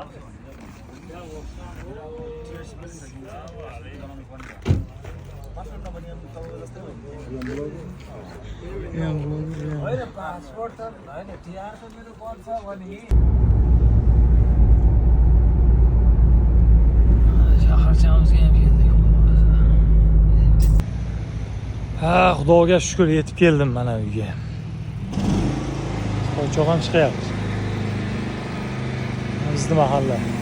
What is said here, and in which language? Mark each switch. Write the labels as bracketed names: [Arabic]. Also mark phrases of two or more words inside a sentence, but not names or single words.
[Nepali] होइन पासपोर्ट त होइन टिआर त मेरो बन्छ भने [Uzbek] Ha, Xudoga shukr yetib keldim mana uyga. Qo'choq ham chiqyapti. Bizni mahalla.